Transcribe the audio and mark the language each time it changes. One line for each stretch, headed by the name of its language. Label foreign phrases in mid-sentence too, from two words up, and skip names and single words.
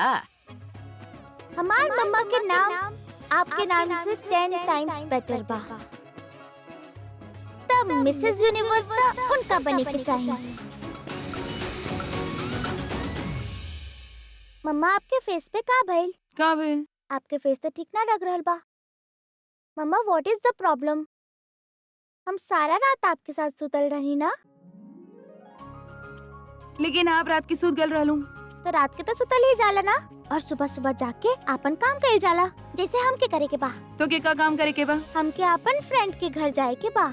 Bhojpuri: हमार मम्मा के नाम आपके नाम से 10
English: times better
Bhojpuri: बा। तब मिसेस यूनिवर्स तो उनका बने के चाहिए। मम्मा आपके फेस पे का भइल? का भेल? आपके फेस तो ठीक ना लग रहल बा।
English: मम्मा what is the problem?
Bhojpuri: हम सारा रात आपके साथ सुतल रही ना। लेकिन आप रात की सूत गल रहलू। तो रात के तो सुतल ही जाला ना, और सुबह सुबह जाके आपन काम कइल जाला। जैसे हमके करे के बा। तो के का काम करे के बा? हमके आपन फ्रेंड के घर जाए के बा।